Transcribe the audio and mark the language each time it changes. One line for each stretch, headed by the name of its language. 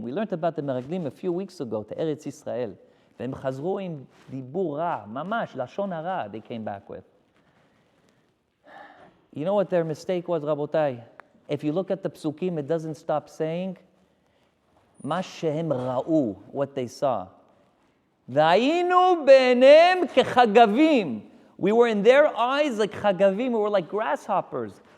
English: We learned about the meraglim a few weeks ago to Eretz Yisrael.
Hebrew: והם חזרו עם דיבור רע, ממש, לשון הרע,
English: they came back with. You know what their mistake was, Rabotai? If you look at the psukim, it doesn't stop saying,
Hebrew: מה שהם ראו,
English: what they saw.
Hebrew: והיינו בעיניהם כחגבים.
English: We were in their eyes like chagavim, we were like grasshoppers.